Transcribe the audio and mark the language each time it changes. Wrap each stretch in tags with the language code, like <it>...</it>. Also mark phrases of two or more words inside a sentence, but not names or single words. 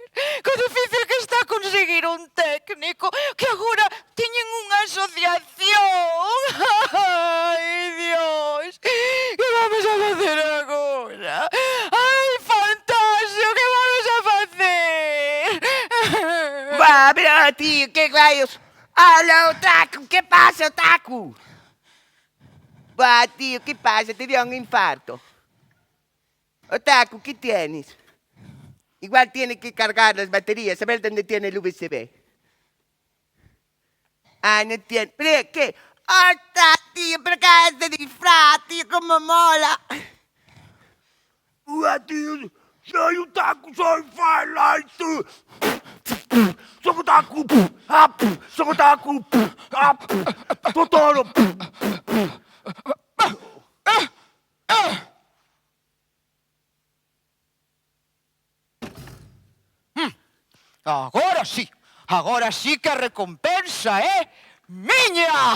<gl>Que difícil que está conseguir un técnico, que agora teñen unha asociación. Ai, Dios, que vamos a facer agora? Ai, Fantasio, que vamos a facer?</gl> <es>Va, pero tío, que rayos. Hola, Otaku, ¿qué pasa, Otaku? Va, tío, ¿qué pasa? Te dio un infarto. Otaku, ¿qué tienes? Igual tiene que cargar las baterías, a ver dónde tiene el USB. Ah, no tiene. ¿Pero qué? ¡Hostia, tío! ¿Pero qué es de disfraz, tío? ¡Cómo mola! Tío, soy Otaku, soy Firelight. Soy Otaku. Soy Otaku. Totoro.</es> <gl>Agora sí que a recompensa é miña.</gl>